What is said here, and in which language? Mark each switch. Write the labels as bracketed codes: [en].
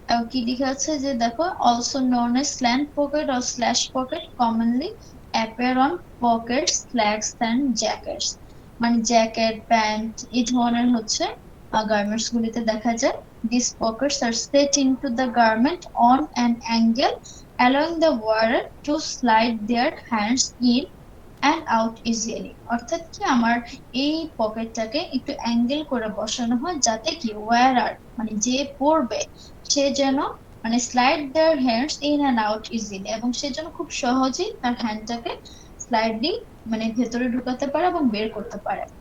[bn] কি লেখা আছে যে দেখো, [en] Also known as slant pocket or slash pocket commonly appear on pockets, slacks and jackets. [bn] মানে জ্যাকেট, প্যান্ট এই ধরনের হচ্ছে গার্মেন্টস গুলিতে দেখা যায়। [en] These pockets are set into the garment on an angle, allowing the wearer to slide their hands in and out easily. [bn] অর্থাৎ কি আমার এই পকেটটাকে একটু অ্যাঙ্গেল করে বসানো হয়, যাতে কি ওয়্যারার মানে যে পরবে সে যেন মানে [en] slide their hands in and out easily, [bn] এবং সে যেন খুব সহজেই তার হ্যান্ডটাকে স্লাইডলি মানে ভেতরে ঢুকাতে পারে এবং বের করতে পারে।